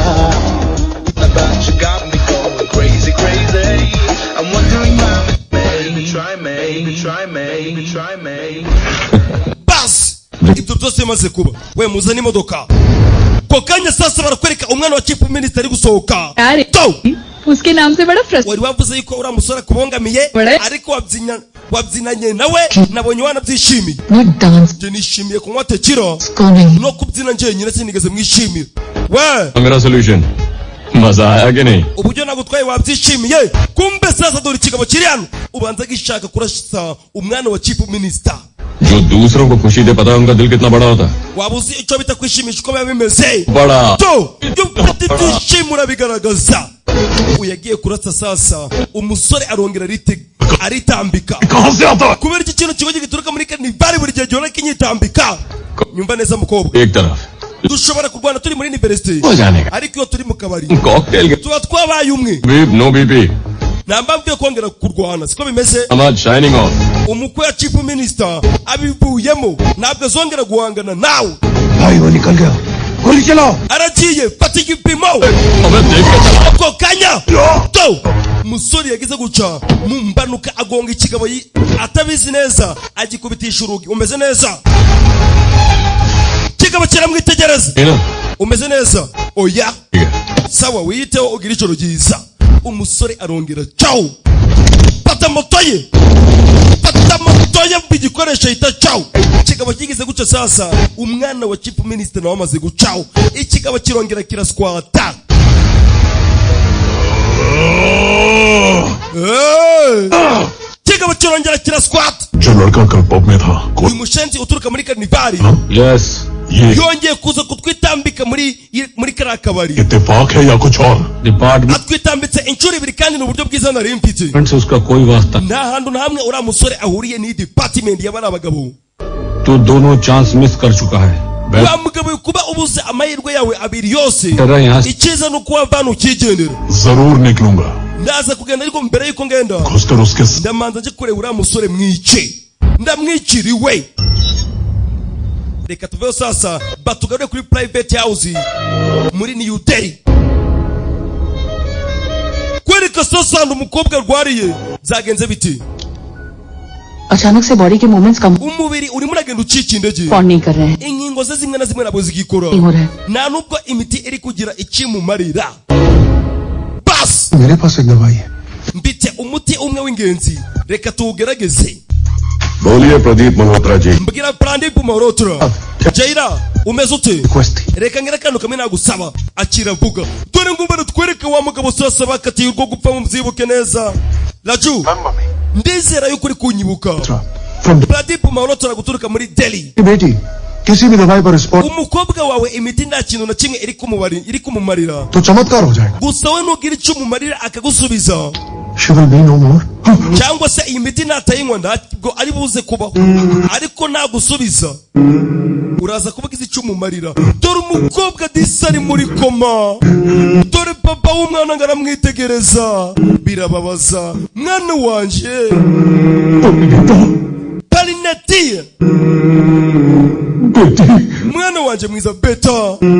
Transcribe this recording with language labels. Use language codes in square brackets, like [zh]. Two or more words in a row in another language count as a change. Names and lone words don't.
[en] About you got me going crazy, crazy. I'm wondering why, baby, try me, try me, try me. [rw] bas ibyo byose bimaze kuba we muzane imodoka ko kanya sasa barakwereka umwana wa [en] chief minister [rw] ari gusohoka [hi] उसके नाम से बड़ा फ्रस्ट्रेट [rw] wari wavuze yuko uriya musore akubongamiye ariko wabyinanye nawe nabonye wanabyishimiye njye nishimiye kunywa tekira no kubyina njyenyine sinigeze mwishimira we [hi] मेरा सोल्यूशन मजा आया कि नहीं? [rw] uburyo nagutwaye wabyishimiye? Kumbe sasa dore ikigabo kiri hano ubanza gishaka kurashisa umwana wa [en] chief minister. [hi] जो दूसरों को खुशी दे पता है उनका दिल कितना बड़ा होता है. [rw] Wabuzi icyo bita kwishimisha uko biba bimeze. [hi] बड़ा. [rw] To byishimura bigaragaza. Uyagiye kurasa sasa umusore arongera aritambika. Kubera iki kintu kigo gituruka muri Carnival buri gihe gihora kinyitambika. Nyumva neza mukobwa. [hi] एक तरफ. [rw] Dushobora kurwana turi muri university. Ariko iyo turi mu kabari. Cocktail. Tuba twabaye umwe. [en] Babe, no BP. [rw] Nambabwiye kongera kurwana siko bimeze. [en] I'm not shining off. [rw] Umukwe ya [en] chief minister [rw] abivuyemo ntabwo azongera guhangana nawe. [hi] भाई वो निकल गया गोली चलाओ. [rw] Aragiye fata igipimo. Ako kanya to musore yagize guca mu mbanuka agonga ikigabo atabizi neza agikubitisha urugi. Umeze neza? Kigabo kiramwitegereza. Umeze neza? Oya. Sawa wiyiteho ugira ijoro ryiza. Umusore arongera ciao. Pata moto ye bigikoresha ita ciao. Kigabo kigize guca sasa umwana wa [en] chief minister [rw] nawe amaze gucaho. Ikigabo kirongera kiraswata. Kigabo kirongera kiraswata. [hi] जो लड़का कल पब में था [rw] uyu mushenzi uturuka muri Carnival yes yongeye kuza kutwitambika muri kariya kabari. [hi] इत्तेफाक है या कुछ और? [rw] atwitambitse inshuro ibiri kandi n'uburyo bwiza nari mfite. [hi] उसका कोई वास्ता [rw] nta hantu na hamwe uriya musore ahuriye n'iyi department y'abari abagabo. [hi] तू दोनों चांस मिस कर चुका है. [rw] wa mugabo kuba ubuze amahirwe yawe abiri yose icyiza nuko wavana ukigendera. [hi] जरूर निकलूंगा. [rw] ndaza kugenda ariko mbere yuko ngenda [hi] घुसकर उसके [rw] ndamanza nje kureba uriya musore mwice ndamwiciriwe. Reka tuveho sasa batugarure kuri [en] private house [rw] muri New Delhi. Kwereka sasa umukobwa rwariye zagenze biti. [hi] अचानक से बॉडी के मूवमेंट्स कम [rw] umubiri urimo uragenda ucika intege. [hi] कौन नहीं कर रहे हैं. [rw] Ingingo ze zimwe na zimwe ntabwo zigikora. Nta nubwo imiti iri kugira ikimumarira. [hi] Bas मेरे पास एक दवाई है. [rw] mbite umuti umwe w'ingenzi reka tuwugerageze. [hi] बोलिए प्रदीप मल्होत्रा जी. [rw] mbwira Pradeep Malhotra. Jaira umeze ute? Reka ngira kantu kamwe nagusaba akira vuga. Dore ngumba twereke wa mugabo sasa bakatiye urwo gupfa mu mzibuke neza. Raju ndizera yuko uri kunyibuka. Pradeep Malhotra guturuka muri Delhi. [hi] बेटी किसी भी दवाई पर रिस्पॉन्स [rw] umukobwa wawe imiti nta kintu na kimwe iri kumumarira. [hi] तो चमत्कार हो जाएगा. [rw] gusa we nugira icyo umumarira akagusubiza. [en] She will be no more. [rw] cyangwa se iyi miti natayinywa ntabwo ari buze kubaho ariko nagusubiza uraza kuvuga icyo umumarira. Dore umukobwa disa ari muri koma. Dore papa w'umwana ngo aramwitegereza birababaza. Mwana wanje Parinati mwana wanje mwiza beta.